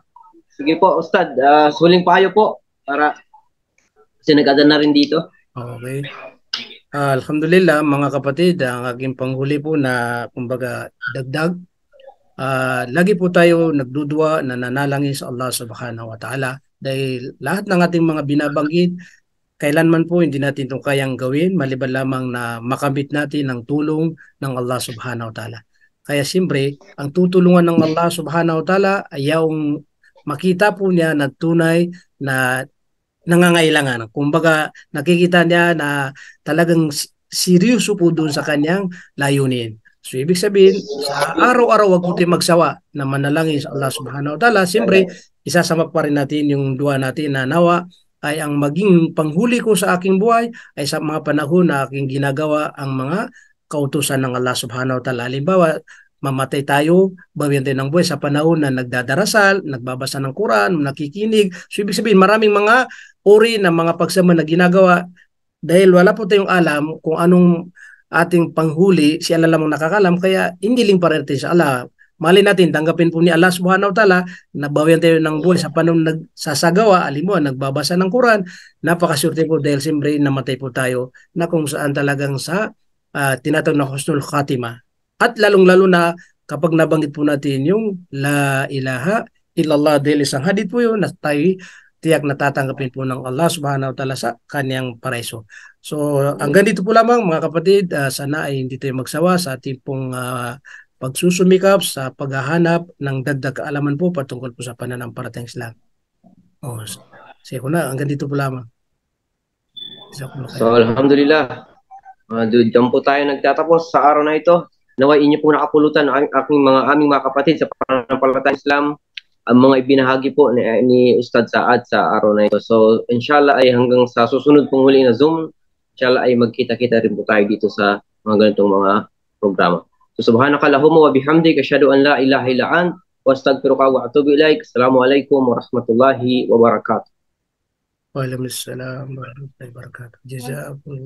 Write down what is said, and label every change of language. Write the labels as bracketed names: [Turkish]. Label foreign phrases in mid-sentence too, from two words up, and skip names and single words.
[Filipino] Sige po, Ustad, suling payo po para kasi nag-adan na rin dito. Okay. Alhamdulillah, mga kapatid, ang aking panghuli po na kumbaga dagdag, lagi po tayo nagdudua na nanalangin sa Allah [Arabic] سبحانه وتعالى [Filipino] dahil lahat ng ating mga binabanggit, kailanman po hindi natin itong kayang gawin, maliban lamang na makamit natin ang tulong ng Allah [Arabic] سبحانه وتعالى. [Filipino] Kaya siyempre, ang tutulungan ng Allah [Arabic] سبحانه وتعالى [Filipino] ay yung makita po niya na tunay na nangangailangan. Kumbaga, nakikita niya na talagang seryoso po doon sa kanyang layunin. So, ibig sabihin, sa araw-araw wag po tayo magsawa na manalangin sa Allah [Arabic] سبحانه وتعالى. [Filipino] Siyempre, isasama pa rin natin yung dua natin na nawa ay ang maging panghuli ko sa aking buhay ay sa mga panahon na aking ginagawa ang mga kautusan ng Allah [Arabic] سبحانه وتعالى. [Filipino] Halimbawa, mamatay tayo, bawian tayo ng buhay sa panahon na nagdadarasal, nagbabasa ng Quran, nakikinig. So, ibig sabihin, maraming mga uri ng mga pagsama na ginagawa dahil wala po tayong alam kung anong ating panghuli, si Allah lamang nakakalam, kaya hindi pa rin natin sa Allah. Mali natin, tanggapin po ni Allah [Arabic] سبحانه وتعالى, [Filipino] nabawian tayo ng buhay sa panahon nagsasagawa, alimbawa, nagbabasa ng Quran, napakaswerte po dahil siyempre namatay po tayo na kung saan talagang sa tinatawag na [Arabic] حسن الخاتمة. [Filipino] At lalong-lalo na kapag nabanggit po natin yung [Arabic] لا إله إلا الله [Filipino] dahil isang hadith po yun na tayo tiyak natatanggapin po ng Allah [Arabic] سبحانه وتعالى [Filipino] sa kanyang paraiso. So hanggang dito po lamang mga kapatid, sana ay hindi tayo magsawa sa ating pong pagsusumikap sa paghahanap ng dagdag kaalaman po patungkol po sa pananampalatayang Islam. Sige ko na, hanggang dito po lamang. So alhamdulillah, dyan po tayo nagtatapos sa araw na ito. Naway inyo po nakapulutan ang aming mga kapatid sa pananampalatayang Islam, ang mga ibinahagi po ni Ustad Saad sa araw na ito. So inshallah ay hanggang sa susunod pong huli na Zoom, inshallah ay magkita-kita rin po tayo dito sa mga ganitong mga programa. [Arabic] So سبحانك اللهم وبحمدك أشهد أن لا إله إلا أنت وأستغفرك وأتوب إليك. السلام عليكم ورحمة الله وبركاته. وعليكم السلام ورحمة الله وبركاته. Jazakumullah.